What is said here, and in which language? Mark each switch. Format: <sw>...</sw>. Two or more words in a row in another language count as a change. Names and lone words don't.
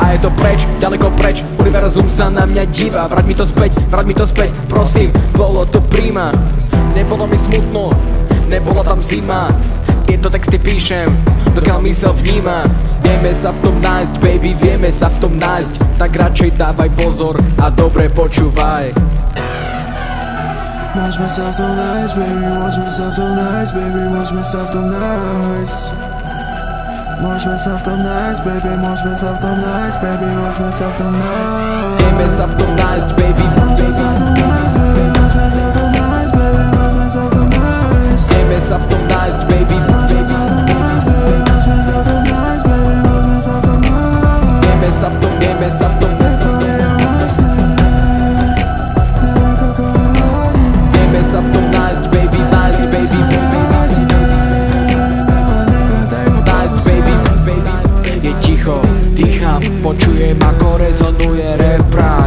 <sk>A je to preč, ďaleko preč, univerzum sa na mňa díva, vráť mi to späť, prosím, bolo to prima. Nebolo mi smutno, nebola tam zima, tieto texty píšem, dokiaľ mysel vníma. Vieme sa v tom nájsť, baby, vieme sa v tom nájsť, tak radšej dávaj pozor a dobre počúvaj.</sk> <en>Watch myself so nice, baby, watch myself so nice, baby, watch myself so nice. Watch myself so nice, baby, watch myself so nice, baby, watch myself so nice.</en> <sk>Vieme sa v tom nájsť, baby,</sk> <en>watch myself so nice, baby, watch myself so nice, baby, watch myself so nice.</en> <sk>Vieme sa v tom nájsť, baby,</sk> <en>watch myself so nice, baby, watch myself so nice, baby, watch myself so nice.</en> <sk>Vieme sa v tom, vieme sa v tom, vieme sa v tom nájsť, baby, nájsť, baby, nájsť, baby. Je ticho, dýcham, počujem ako rezonuje reprách.</sk>